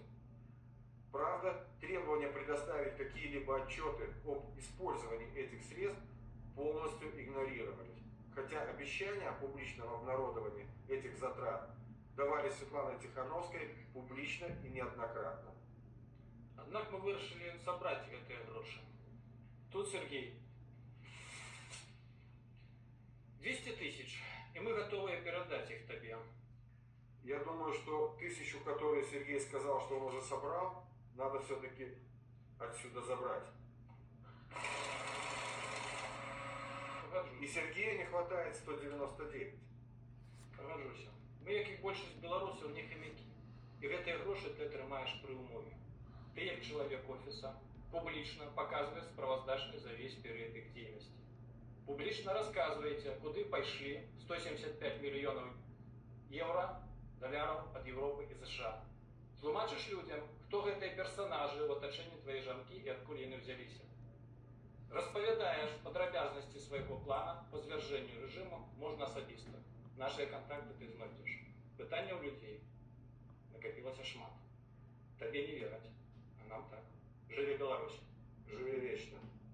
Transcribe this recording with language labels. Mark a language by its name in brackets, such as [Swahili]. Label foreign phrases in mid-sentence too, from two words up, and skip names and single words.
[Russian] Правда, требования предоставить какие-либо отчеты об использовании этих средств полностью игнорировались, хотя обещания о публичном обнародовании этих затрат давались Светланой Тихановской публично и неоднократно. [Belarusian] Однак мы вырашили собрать гэтыя грошы. [Russian] Тут, Сергей, 200 тысяч, и мы готовы передать их тебе. Я думаю, что 1000, которые Сергей сказал, что он уже собрал, надо все-таки отсюда забрать. [Ukrainian] Погоджуся. [Russian] И Сергею не хватает 199. [Ukrainian] Погоджуся. [Belarusian] Мы, як і большасць беларусаў, не хамякі. І гэтыя грошы ты атрымаеш пры умове. Ты, як чалавек офіса, публічна паказвае справаздачнасць за весь перыяд іх дзейнасці. Публічна расказваеце, куды пайшлі 175 мільёнаў еўра, даляраў ад Европы і США. Тлумачыш людям, хто гэтыя персанажы ў атачэнні твае жанкі і адкуль яны ўзяліся. Распавядаеш падрабязнасці свайго плана па звяржэнню рэжыму можна асабіста. Нашыя кантакты ты знойдзеш. Пытанняў людзей накапілася шмат. Табе не вераць, а нам так. Жыве Беларусь! [Russian] Живи вечно!